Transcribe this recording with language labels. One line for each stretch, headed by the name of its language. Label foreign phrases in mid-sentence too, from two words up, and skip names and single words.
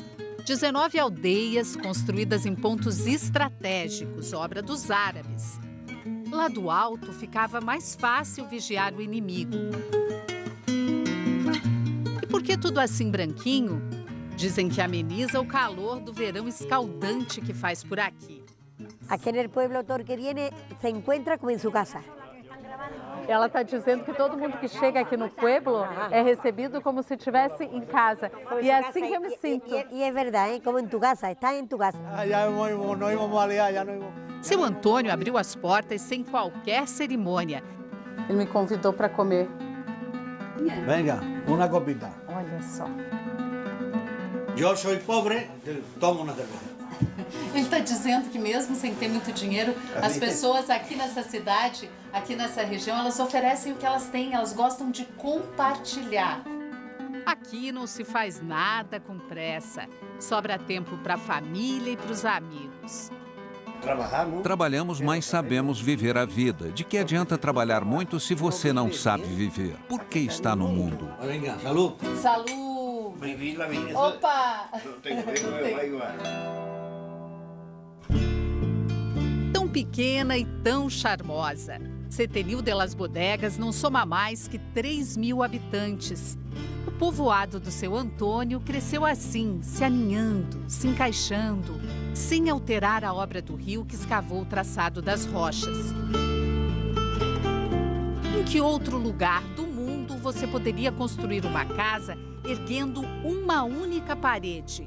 Portuguese: 19 aldeias construídas em pontos estratégicos, obra dos árabes. Lá do alto ficava mais fácil vigiar o inimigo. E por que tudo assim branquinho? Dizem que ameniza o calor do verão escaldante que faz por aqui.
Spanish: Aquí en el pueblo todo el que viene se encuentra como en su casa.
Portuguese: Ela está dizendo que todo mundo que chega aqui no pueblo é recebido como se estivesse em casa. E é assim que eu me sinto.
Spanish: Y es verdad, ¿eh? Como en tu casa, estás en tu casa.
Portuguese: Seu Antônio abriu as portas sem qualquer cerimônia. Ele me convidou para comer.
Spanish: Venga, una copita.
Portuguese: Olha só.
Spanish: Yo soy pobre, tomo una cerveza.
Portuguese: Ele está dizendo que mesmo sem ter muito dinheiro, as pessoas aqui nessa cidade, aqui nessa região, elas oferecem o que elas têm, elas gostam de compartilhar. Aqui não se faz nada com pressa. Sobra tempo para a família e para os amigos. Trabalhamos, mas sabemos viver a vida. De que adianta trabalhar muito se você não sabe viver? Por que está no mundo?
Spanish: Venga, salud. Salud!
Portuguese: Opa! Tão pequena e tão charmosa. Setenil de las Bodegas não soma mais que 3.000 habitantes. O povoado do seu Antônio cresceu assim, se aninhando, se encaixando, sem alterar a obra do rio que escavou o traçado das rochas. Em que outro lugar do mundo você poderia construir uma casa erguendo uma única parede?